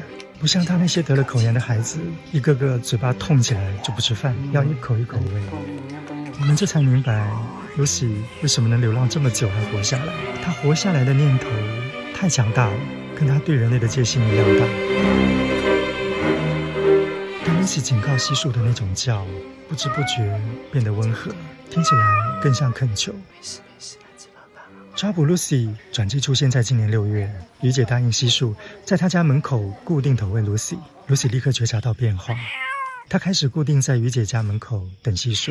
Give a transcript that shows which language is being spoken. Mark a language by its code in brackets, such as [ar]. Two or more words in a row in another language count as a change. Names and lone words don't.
[zh] 不像他那些得了口炎的孩子，一個個嘴巴痛起來就不吃飯，要一口一口餵。我們這才明白 Lucy 為什麼能流浪這麼久還活下來。她活下來的念頭太強大了，跟她對人類的戒心一樣大。但 Lucy 警告西樹的那種叫，不知不覺變得溫和，聽起來更像懇求。抓捕 Lucy 轉機出現在今年6月，於姐答應西樹在她家門口固定投餵 Lucy。Lucy 立刻覺察到變化，她開始固定在於姐家門口等西樹。